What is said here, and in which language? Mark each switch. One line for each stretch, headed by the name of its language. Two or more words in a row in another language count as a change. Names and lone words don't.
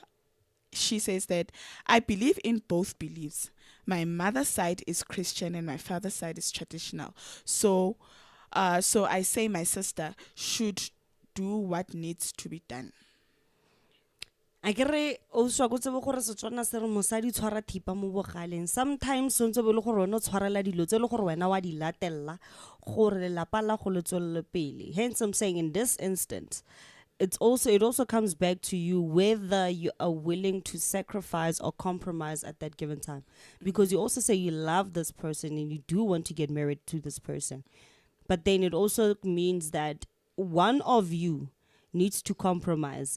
English: She says that I believe in both beliefs. My mother's side is Christian and my father's side is traditional. So I say my sister should do what needs to be done. I get also
Tswana: go tsebe gore Setswana se re mosadi tshwara thipa mo bogaleng. Sometimes so ntse be le gore wena tshwarela dilo tse le gore wena wa di latella gore lelapa la go le tswelle pele.
English: Hence I'm saying in this instance it also comes back to you whether you are willing to sacrifice or compromise at that given time, because you also say you love this person and you do want to get married to this person, but then it also means that one of you needs to compromise.